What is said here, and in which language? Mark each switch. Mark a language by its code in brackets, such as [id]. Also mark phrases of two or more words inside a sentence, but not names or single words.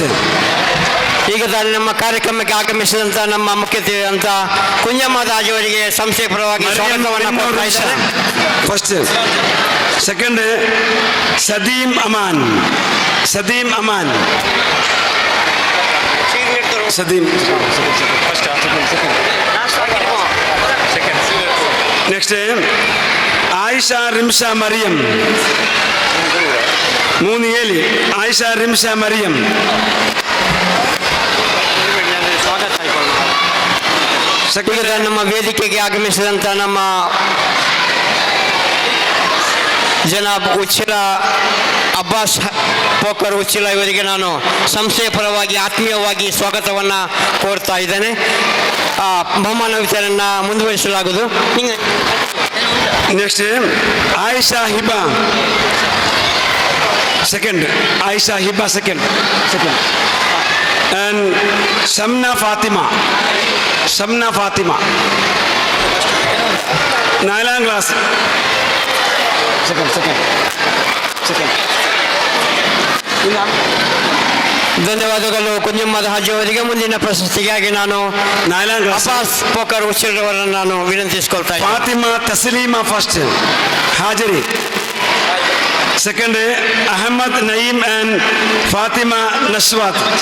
[kn] ಈಗ ತಾನೇ ನಮ್ಮ ಕಾರ್ಯಕ್ರಮಕ್ಕೆ ಆಗಮಿಸಿದಂಥ ನಮ್ಮ ಮುಖ್ಯ ಅತಿಥಿ ಅಂತ ಕುഞ്ഞമാದ ಹಾಜಿ ಅವರಿಗೆ ಸಂಸ್ಥೆ ಪರವಾಗಿ ಸ್ವಾಗತವನ್ನು ಕೋರ್ತಾ ಇದ್ದಾರೆ. ಫಸ್ಟ್. ಸೆಕೆಂಡ್ ಸದೀಮ್ ಅಮಾನ್. [ml] സദീം. നെക്സ്റ്റ് ആയിഷ റിംഷ മറിയം 3 ಆಯಿಷಾ ರಿಮ್ಷಾ ಮರಿಯಂ. [kn] ನಮ್ಮ ವೇದಿಕೆಗೆ ಆಗಮಿಸಿದಂಥ ನಮ್ಮ ಜನಾಬ್ ಉಚ್ಚಿಲ ಅಬ್ಬಾಸ್ ಪೋಕರ್ ಉಚ್ಚಿಲ ಇವರಿಗೆ ನಾನು ಸಂಸ್ಥೆಯ ಪರವಾಗಿ ಆತ್ಮೀಯವಾಗಿ ಸ್ವಾಗತವನ್ನು ಕೋರ್ತಾ ಇದ್ದೇನೆ. ಬಹುಮಾನ ವಿತರಣೆಯನ್ನ ಮುಂದುವರಿಸಲಾಗುವುದು. [en] ನೆಕ್ಸ್ಟ್ ಆಯಿಷಾ ಹಿಬಾ second, Aisha Hiba second, and Shamna Fatima, 9th class, second. [kn] ಧನ್ಯವಾದಗಳು ಕುಂಜಮ್ಮದ ಹಾಜಿ ಅವರಿಗೆ. ಮುಂದಿನ ಪ್ರಶಸ್ತಿಗಾಗಿ ನಾನು ಅಬ್ಬಾಸ್ ಪೋಕರ್ ಉಚ್ಚಿಲರವರನ್ನು ನಾನು ವಿನಂತಿಸಿಕೊಳ್ತಾ ಇದ್ದೀನಿ. ಫಾತಿಮಾ ತಸ್ಲೀಮಾ ಫಸ್ಟ್ ಹಾಜರಿ. [en] Second, Ahmad Naeem and Fatima Naswat.